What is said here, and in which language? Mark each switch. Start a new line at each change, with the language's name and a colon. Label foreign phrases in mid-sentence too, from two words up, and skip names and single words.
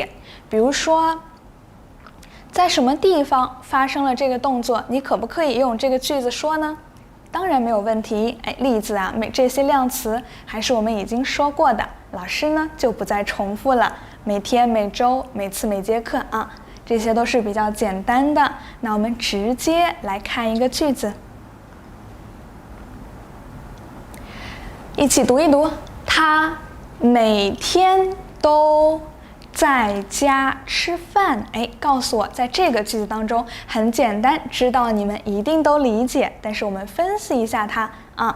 Chinese: 比如說，在什麼地方發生了這個動作，你可不可以用這個句子說呢？當然沒有問題。例子啊，这些量詞還是我們已經說過的，老師呢就不再重複了。每天、每週、每次、每節課啊，這些都是比較簡單的。那我們直接來看一個句子，一起讀一讀。他每天都在家吃飯。告訴我，在這個句子當中很簡單，知道你們一定都理解，但是我們分析一下它啊。